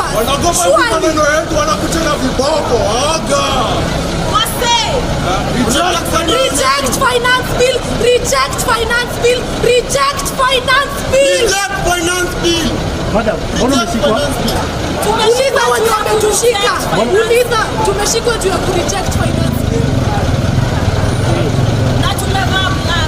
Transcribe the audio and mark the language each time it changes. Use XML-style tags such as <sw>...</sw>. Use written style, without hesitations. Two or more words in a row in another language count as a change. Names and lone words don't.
<sw>Wanagopa maneno yetu, wanakuchana viboko. Aga. Wase.</sw> <en>Reject finance bill, reject finance bill, reject finance bill. Reject finance bill.</en> <sw>Madam, mbona umeshikwa? Tumeshikwa wenye wametushika. Uliza, tumeshikwa juu ya kureject</sw> <en>finance bill.</en> <sw>Na tumevaa black.</sw>